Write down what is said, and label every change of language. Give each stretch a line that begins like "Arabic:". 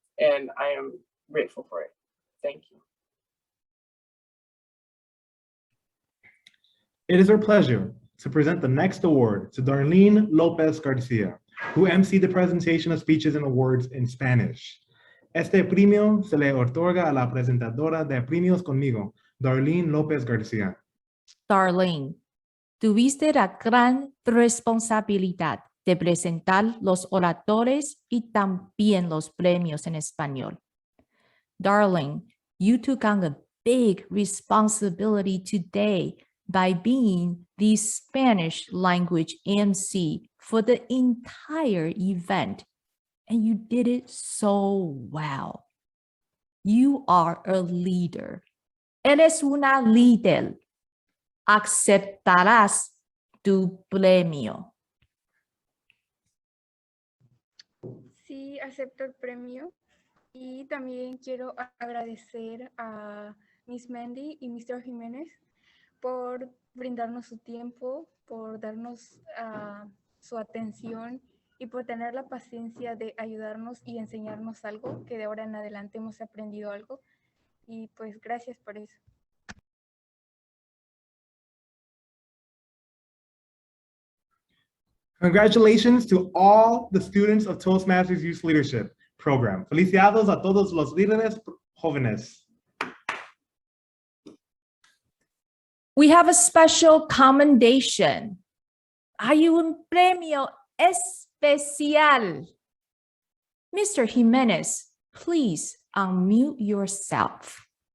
English: And I am grateful for it. Thank you. It is our pleasure to present the next award to Darlin Lopez Garcia, who emceed the presentation of speeches and awards in Spanish.
Spanish: Este premio se le otorga a la presentadora de premios conmigo, Darlin Lopez Garcia. Darlin, tuviste la gran responsabilidad de presentar los oradores y también los premios en español.
English: Darlin, you took on a big responsibility today by being the Spanish language MC for the entire event, and you did it so well. You are a leader.
Spanish: Eres una líder. Aceptarás tu premio. Sí, acepto el premio y también quiero agradecer a Miss Mandy y Mr. Jiménez por brindarnos su tiempo, por darnos su atención y por tener la paciencia de ayudarnos y enseñarnos algo, que de ahora en adelante hemos aprendido algo. Y pues gracias por eso.
English: Congratulations to all the students of Toastmasters Youth Leadership Program.
Spanish: Felicidades a todos los líderes jóvenes.
English: We have a special commendation.
Spanish: Hay un premio especial.
English: Mr. Jimenez, please unmute yourself.